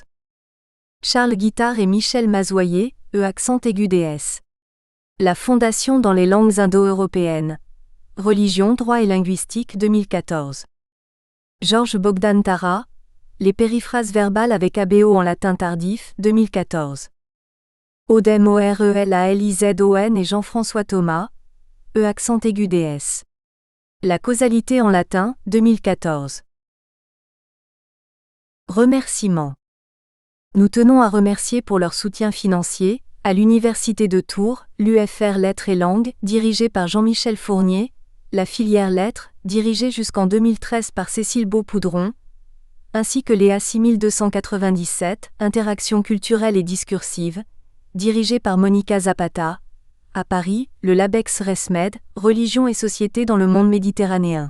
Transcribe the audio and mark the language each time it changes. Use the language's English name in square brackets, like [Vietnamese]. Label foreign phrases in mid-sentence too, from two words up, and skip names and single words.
[French] Charles Guittard et Michel Mazoyer, accent aigu DS. La fondation dans les langues indo-européennes, religion, droit et linguistique 2014. Georges Bogdan Tara, Les périphrases verbales avec ABO en latin tardif 2014. Odem Orelalizon et Jean-François Thomas, accent aigu DS. La causalité en latin 2014. Remerciements. Nous tenons à remercier pour leur soutien financier, à l'Université de Tours, l'UFR Lettres et Langues, dirigée par Jean-Michel Fournier, la filière Lettres, dirigée jusqu'en 2013 par Cécile Beaupoudron, ainsi que l'EA 6297, Interaction culturelle et discursive, dirigée par Monica Zapata, à Paris, le Labex Resmed, Religion et société dans le monde méditerranéen.